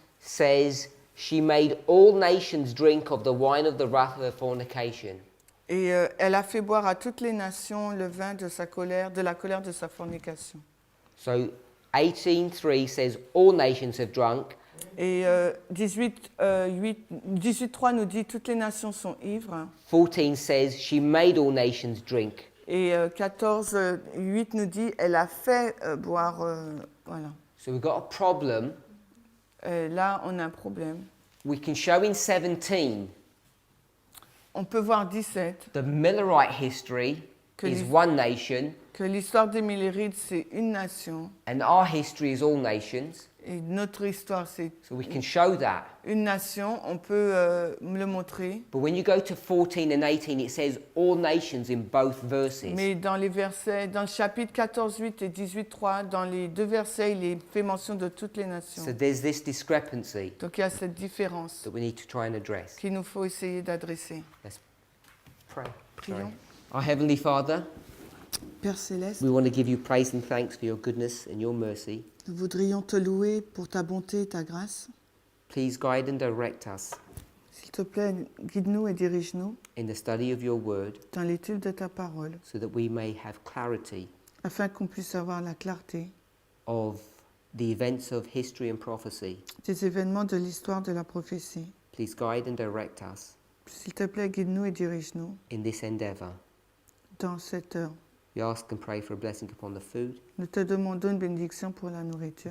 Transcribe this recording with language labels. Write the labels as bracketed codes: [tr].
[en] says, She made all nations drink of the wine of the wrath of her fornication. [fr] et elle a fait boire à toutes les nations le vin de sa colère, de la colère de sa fornication. [en] So 18:3 says, All nations have drunk. [fr] Et 18, 3 nous dit toutes les nations sont ivres. [en] 14 says, She made all nations drink. [fr] Et 14, 8 nous dit elle a fait boire. Voilà. [en] So we've got a problem. [fr] Là, on a un problème. [en] We can show in 17 [fr] On peut voir 17 [en] the Millerite history [fr] Que [en] is [fr] les- [en] one nation, [fr] que l'histoire des Millérides, c'est une nation. [en] and our history is all nations. [fr] Et notre histoire, c'est [en] So we can show that. [fr] une nation. On peut le montrer. [en] But when you go to 14 and 18, it says all nations in both verses. [fr] Mais dans les versets, dans le chapitre 14, 8 et 18, 3, dans les deux versets, il est fait mention de toutes les nations. [en] So there's this discrepancy [fr] Donc il y a cette différence [en] that we need to try and address. [fr] qu'il nous faut essayer d'adresser. [en] Let's pray. [fr] Prions. [en] Our Heavenly Father, [fr] Père Céleste, [en] we want to give you praise and thanks for your goodness and your mercy. [fr] nous voudrions te louer pour ta bonté et ta grâce. [en] Please guide and direct us [fr] S'il te plaît, guide-nous et dirige-nous [en] in the study of your word [fr] dans l'étude de ta parole, [en] so that we may have clarity [fr] afin qu'on puisse avoir la clarté [en] of the events of history and prophecy. [fr] des événements de l'histoire de la prophétie. [en] Please guide and direct us [fr] S'il te plaît, guide-nous et dirige-nous [en] in this endeavor. [fr] dans cette heure. [en] We ask and pray for a blessing upon the food. [fr] Nous te demandons une bénédiction pour la nourriture.